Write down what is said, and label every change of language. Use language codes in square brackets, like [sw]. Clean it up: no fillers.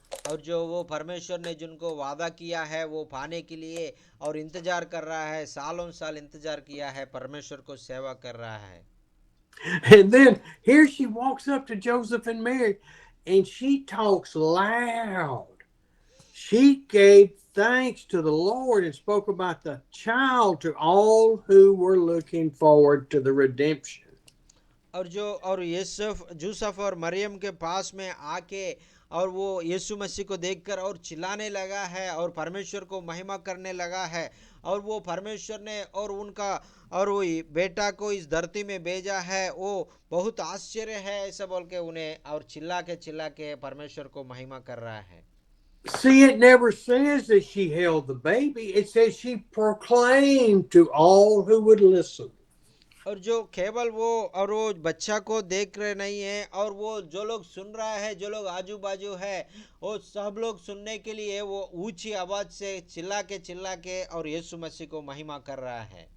[hi] और जो वो परमेश्वर ने जिनको वादा किया है वो पाने के लिए और इंतजार कर रहा है, सालों साल इंतजार किया है, परमेश्वर को सेवा कर रहा है। [en] And then here she walks up to Joseph and Mary and she talks loud. She gave thanks to the Lord and spoke about the child to all who were looking forward to the redemption. [hi] और यूसुफ और मरियम के पास में आके और वो यीशु मसीह को देखकर और चिल्लाने लगा है और परमेश्वर को महिमा करने लगा है। और वो परमेश्वर ने और उनका और वो बेटा को इस धरती में भेजा है, वो बहुत आश्चर्य है ऐसा बोल के उन्हें और चिल्ला के परमेश्वर को महिमा कर रहा है। [en] See, it never says that she held the baby. It says she proclaimed to all who would listen. [hi] और जो केवल वो और वो बच्चा को देख रहे नहीं है, और वो जो लोग सुन रहा है, जो लोग आजू बाजू है, वो सब लोग सुनने के लिए वो ऊंची आवाज से चिल्ला के और यीशु मसीह को महिमा कर रहा है।